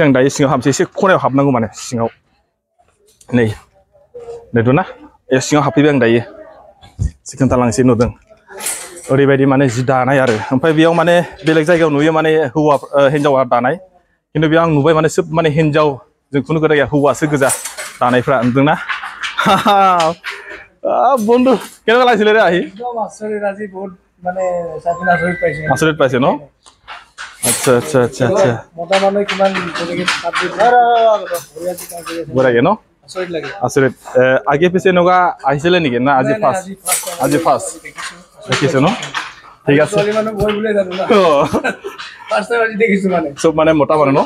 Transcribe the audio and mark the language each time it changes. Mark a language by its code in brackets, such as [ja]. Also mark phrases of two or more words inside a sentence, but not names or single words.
[brx] आं दायो सिङाव हाबसै एसे खनायाव हाबनांगौ माने सिङाव नै नुदोंना सिङाव हाबफैबाय आं दायो एसे खोन्थालांनोसै नुदों ओरैबायदि माने जि दानाय आरो ओमफ्राय बेयाव माने बेलेग जायगायाव नुयो माने हिन्जावा दानाय खिन्थु बेयाव आं नुबाय माने सोब माने हिन्जाव जों खुनु खोथा गैया हौवासो गोजा दानायफ्रा नुदोंना [as] বন্ধু কেনেকুৱা লাগিছিলে ৰে আহি একদম আচৰিত আজি বহুত মানে সাকিনা আচৰিত পাইছে ন আচ্ছা আচ্ছা আচ্ছা আচ্ছা মোটা মানুহ কিমান বঢ়িয়াকে ন আচৰিত লাগে আচৰিত আগে পিছে এনেকুৱা আহিছিলে নেকি না আজি ফাৰ্ষ্ট দেখিছো ন ঠিক আছে ছোৱালী মানুহ গৈ বুলে জানো না ফাৰ্ষ্ট টাইম আজি দেখিছো মানে সব মানে মোটা মানুহ ন